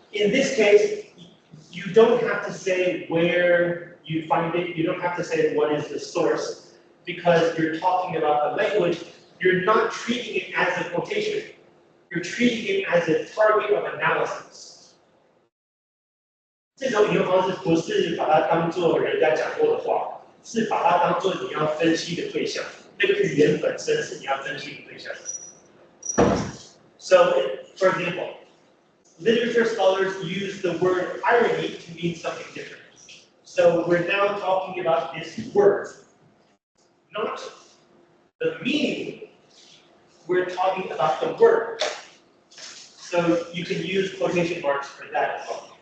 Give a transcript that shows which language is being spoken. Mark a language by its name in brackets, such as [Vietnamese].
[English] In this case, you don't have to say where you find it. You don't have to say what is the source, because you're talking about the language. You're not treating it as a quotation. You're treating it as a target of analysis. [Chinese] 这种引用方式不是把它当做人家讲过的话，是把它当做你要分析的对象。那个语言本身是你要分析的对象。 [English] So, for example, literature scholars use the word irony to mean something different. So we're now talking about this word, not the meaning. We're talking about the word. So you can use quotation marks for that as well.